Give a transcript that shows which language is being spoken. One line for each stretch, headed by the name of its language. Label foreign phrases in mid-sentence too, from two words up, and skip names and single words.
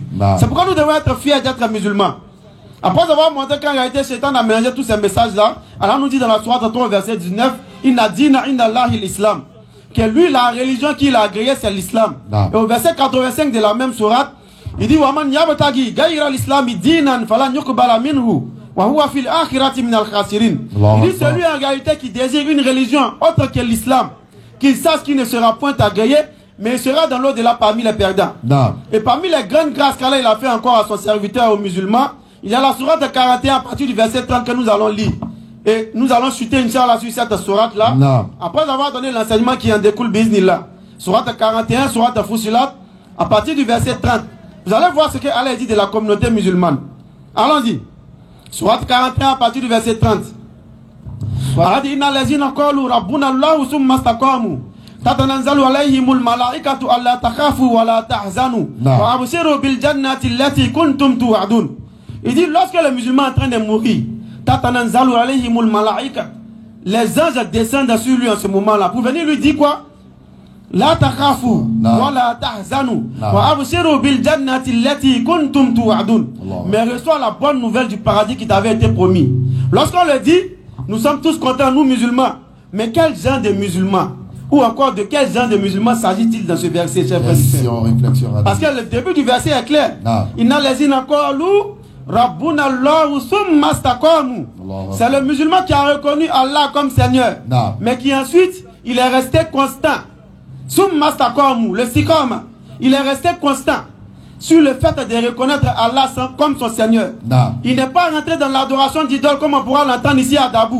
French: C'est pourquoi nous devons être fiers d'être musulmans. Après avoir montré qu'en réalité, Satan a mélangé tous ces messages-là, Allah nous dit dans la sourate 3, verset 19,
Arabic: إن الدين إن الله الإسلام.
French: Que lui, la religion qu'il a agréée, c'est l'islam. Et au verset 85 de la même sourate, il dit
Arabic: ومن يبتغ غير الإسلام دينا فلن يقبل منه وهو في الآخرة من الخاسرين.
French: Il dit celui en réalité qui désire une religion autre que l'islam, qu'il sache qu'il ne sera point agréé, mais il sera dans l'au-delà parmi les perdants. Et parmi les grandes grâces qu'Allah il a fait encore à son serviteur, aux musulmans, il y a la sourate 41 à partir du verset 30 que nous allons lire. Et nous allons chuter Inch'Allah sur cette sourate-là. Après avoir donné l'enseignement qui en découle, bismillah. Sourate 41, sourate Fussilat, à partir du verset 30. Vous allez voir ce que Allah dit de la communauté musulmane. Allons-y. Sourate 41 à partir du verset 30.
Arabic: Allah dit إن الذين قالوا ربنا الله ثم استقاموا تتنزل عليهم الملائكة ألا تخافوا ولا تحزنوا وأبشروا بالجنة التي كنتم توعدون.
French: Il dit lorsque les musulmans sont en train de mourir,
Arabic: تتنزل عليهم الملائكة,
French: les anges descendent sur lui en ce moment-là pour venir lui dire quoi?
Arabic: لا تخافوا ولا تحزنوا وأبشروا بالجنة التي كنتم توعدون.
French: Mais reçois la bonne nouvelle du paradis qui t'avait été promis. Lorsqu'on le dit, nous sommes tous contents, nous musulmans. Mais quel genre de musulmans? Ou encore de quel genre de musulmans s'agit-il dans ce verset, chers frères? Parce que le début du verset est clair.
Arabic: إن الذين قالوا ربنا الله ثم استقاموا.
French: C'est le musulman qui a reconnu Allah comme Seigneur. Mais qui ensuite, il est resté constant.
Arabic: ثم استقاموا,
French: le istiqama. Il est resté constant sur le fait de reconnaître Allah comme son Seigneur. Il n'est pas rentré dans l'adoration d'idole comme on pourra l'entendre ici à Dabou.